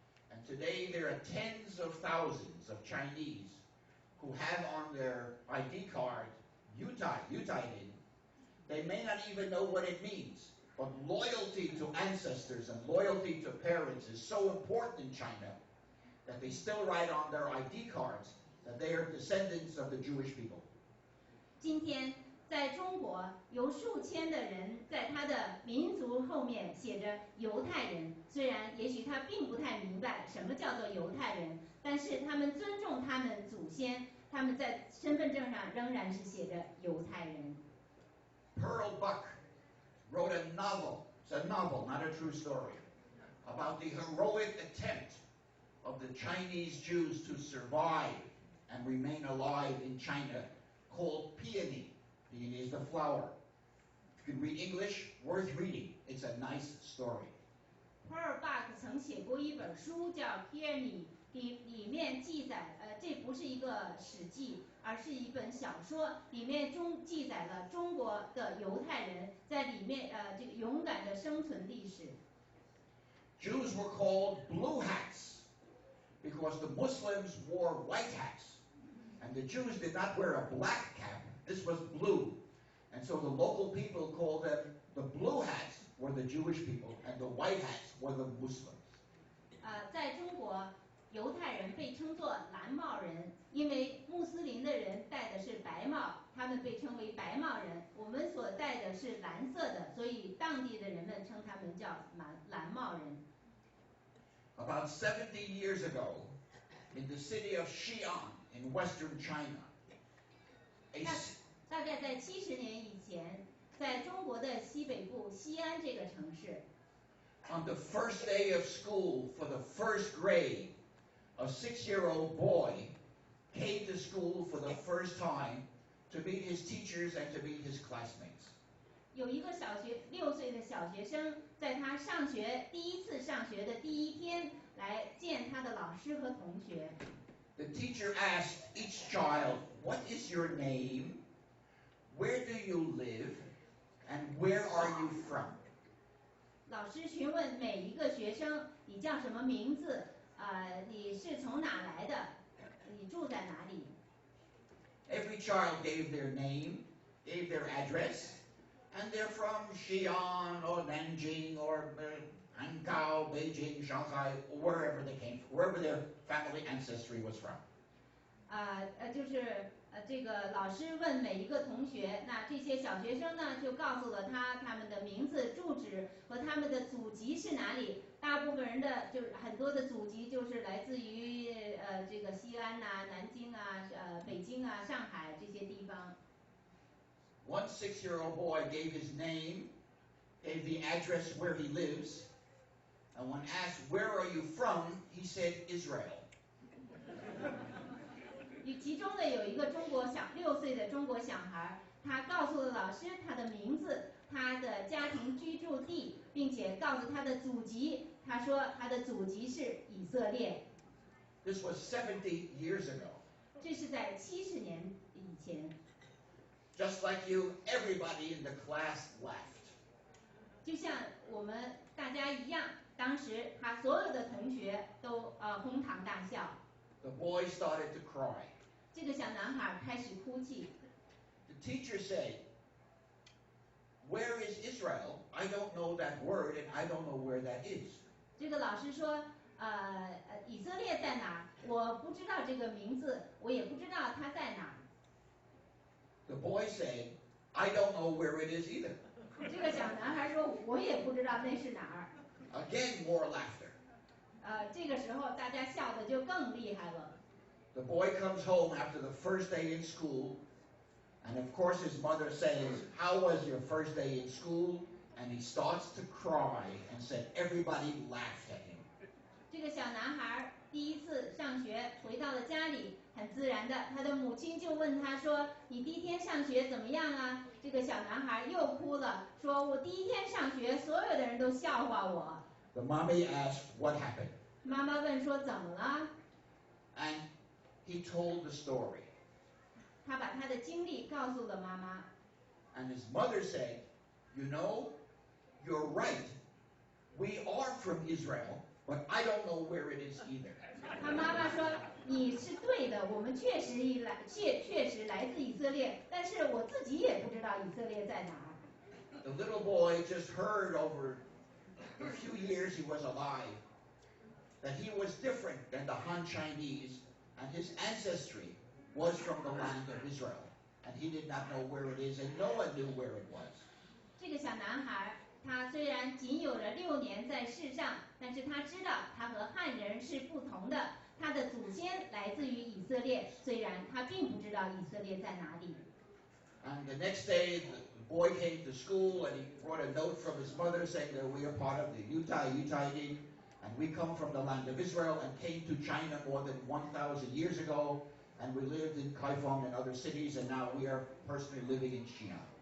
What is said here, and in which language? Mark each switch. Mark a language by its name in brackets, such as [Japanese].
[English] And today there are tens of thousands of Chinese who have on their ID card Yutaidin. They may not even know what it means, but loyalty to ancestors and loyalty to parents is so important in China that they still write on their ID cards that they are descendants of the Jewish people. [Chinese] 今天在中国有数千的人在他的民族后面写着犹太人，虽然也许他并不太明白什么叫做犹太人，但是他们尊重他们祖先，他们在身份证上仍然是写着犹太人。 [English] Pearl Buck wrote a novel, it's a novel, not a true story, about the heroic attempt of the Chinese Jews to survive and remain alive in China, called Peony. Peony is the flower. If you can read English, worth reading. It's a nice story. [Chinese] Pearl Buck 曾写过一本书叫《Peony》，里面记载，这不是一个史记，而是一本小说，里面记载了中国的犹太人在里面这个勇敢的生存历史。 [English] Jews were called blue hats because the Muslims wore white hats, and the Jews did not wear a black cap. This was blue, and so the local people called them the blue hats were the Jewish people, and the white hats were the Muslims. [Chinese] 在中国，犹太人被称作蓝帽人，因为穆斯林的人戴的是白帽，他们被称为白帽人。我们所戴的是蓝色的，所以当地的人们称他们叫蓝帽人。 [English] About 70 years ago, in the city of Xi'an in western China, [Chinese] 大概在70年以前，在中国的西北部西安这个城市。 [English] On the first day of school for the first grade, a 6-year-old boy came to school for the first time to meet his teachers and to meet his classmates. [Chinese] 有一个6岁的小学生，在他第一次上学的第一天，来见他的老师和同学。 [English] The teacher asked each child, "What is your name? Where do you live? And where are you from?" [Chinese] 老师询问每一个学生，你叫什么名字？你是从哪来的？你住在哪里？ [English] Every child gave their name, gave their address, and they're from Xi'an or Nanjing or Hankou, Beijing, Shanghai, wherever they came from, wherever their family ancestry was from. [Chinese] 就是这个老师问每一个同学，那这些小学生呢就告诉了他们的名字、住址和他们的祖籍是哪里。大部分人的就是很多的祖籍就是来自于这个西安呐、南京啊、北京啊、上海这些地方。 [English] One 6-year-old boy gave his name, gave the address where he lives, and when asked, where are you from, he said Israel. [Chinese] 其中的有一个6岁的中国小孩，他告诉了老师他的名字、他的家庭居住地，并且告诉他的祖籍。他说他的祖籍是以色列。 [English] This was 70 years ago. [Chinese] 这是在70年以前。 [English] Just like you, everybody in the class laughed. [Chinese] 就像我们大家一样，当时他所有的同学都哄堂大笑。 [English] The boy started to cry. [Chinese] 这个小男孩开始哭泣。 [English] The teacher said, "Where is Israel? I don't know that word, and I don't know where that is." [Chinese] 这个老师说，以色列在哪？我不知道这个名字，我也不知道它在哪。 [English] The boy said, "I don't know where it is either." [Chinese] 这个小男孩说，我也不知道那是哪儿。 [English] Again, more laughter. [Chinese] 这个时候大家笑得就更厉害了。 [English] The boy comes home after the first day in school, and of course his mother says, "How was your first day in school?" And he starts to cry and said, "Everybody laughed at him." [Chinese] 这个小男孩第一次上学，回到了家里，很自然的，他的母亲就问他说：“你第一天上学怎么样啊？” 这个小男孩又哭了，说：“我第一天上学，所有的人都笑话我。” [English] The mommy asked, "What happened?" [Chinese] 妈妈问说：“怎么了？” [English] And he told the story. [Chinese] 他把他的经历告诉了妈妈。 [English] And his mother said, "You know, you're right. We are from Israel, but I don't know where it is either." [Chinese] 他妈妈说：“你是对的，我们确实来自以色列，但是我自己也不知道以色列在哪儿。” [English] The little boy just heard over the few years he was alive that he was different than the Han Chinese, and his ancestry was from the land of Israel. And he did not know where it is, and no one knew where it was. [Chinese] 这个小男孩，他虽然仅有了6年在世上，但是他知道他和汉人是不同的，他的祖先来自于以色列，虽然他并不知道以色列在哪里。 [English] And the next day, the boy came to school, and he brought a note from his mother saying that we are part of the Yutayid, and we come from the land of Israel and came to China more than 1,000 years ago, and we lived in Kaifeng and other cities, and now we are personally living in Xi'an.